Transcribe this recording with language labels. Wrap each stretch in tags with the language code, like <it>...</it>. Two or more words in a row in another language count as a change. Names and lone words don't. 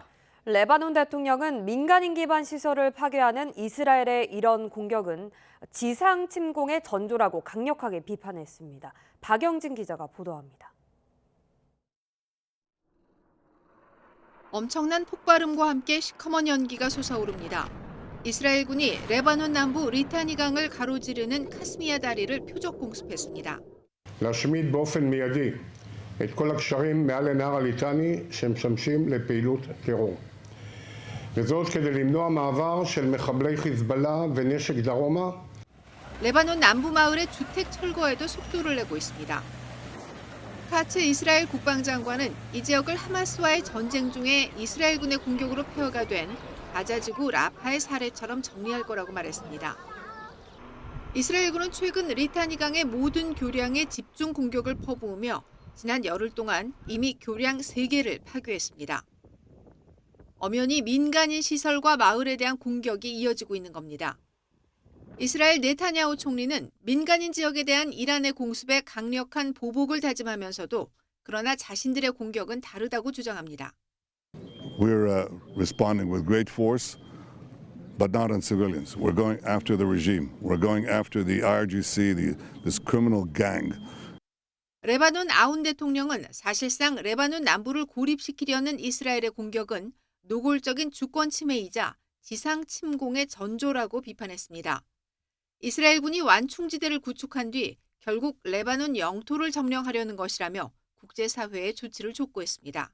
<ko>레바논 대통령은 민간인 기반 시설을 파괴하는 이스라엘의 이런 공격은 지상 침공의 전조라고 강력하게 비판했습니다. 박영진 기자가 보도합니다. 엄청난 폭발음과 함께 시커먼 연기가 솟아오릅니다. 이스라엘군이 레바논 남부 리타니 강을 가로지르는 카스미야 다리를 표적 공습했습니다.</ko> <he>להשמיד באופן מיידי את כל הקשרים מעל לנהר הליטני שמשמשים לפעילות טרור. וזאת כדי למנוע מעבר של מחבלי חיזבאללה ונשק דרומה.</he> <ko>레바논 남부 마을의 주택 철거에도 속도를 내고 있습니다. 카츠 이스라엘 국방장관은 이 지역을 하마스와의 전쟁 중에 이스라엘군의 공격으로 폐허가 된 가자지구 라파의 사례처럼 정리할 거라고 말했습니다. 이스라엘군은 최근 리타니 강의 모든 교량에 집중 공격을 퍼부으며 지난 열흘 동안 이미 교량 3개를 파괴했습니다. 엄연히 민간인 시설과 마을에 대한 공격이 이어지고 있는 겁니다. 이스라엘 네타냐후 총리는 민간인 지역에 대한 이란의 공습에 강력한 보복을 다짐하면서도 그러나 자신들의 공격은 다르다고 주장합니다.</ko> <en>We're responding with great force, but not on civilians. We're going after the regime. We're going after the IRGC, this criminal gang.</en> <ko>레바논 아운 대통령은 사실상 레바논 남부를 고립시키려는 이스라엘의 공격은 노골적인 주권 침해이자 지상 침공의 전조라고 비판했습니다. 이스라엘군이 완충지대를 구축한 뒤 결국 레바논 영토를 점령하려는 것이라며 국제사회에 조치를 촉구했습니다.</ko>